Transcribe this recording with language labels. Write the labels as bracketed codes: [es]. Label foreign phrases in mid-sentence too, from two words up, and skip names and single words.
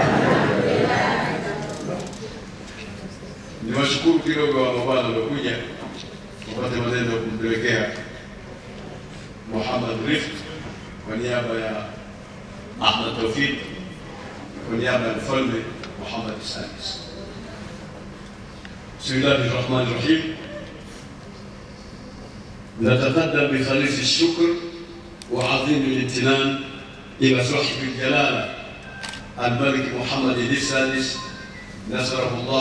[sw] Niwashukuru kidogo wa mabwana waliokuja kupata maneno kumpelekea Muhammad Rifq kwa niaba ya Ahmad Tawfiq, kwa niaba ya mfalme Muhammad Sadis. [ar] Bismillahirrahmanirrahim. نتقدم بخالص الشكر وعظيم الامتنان إلى صاحب الجلالة الملك محمد السادس نصره الله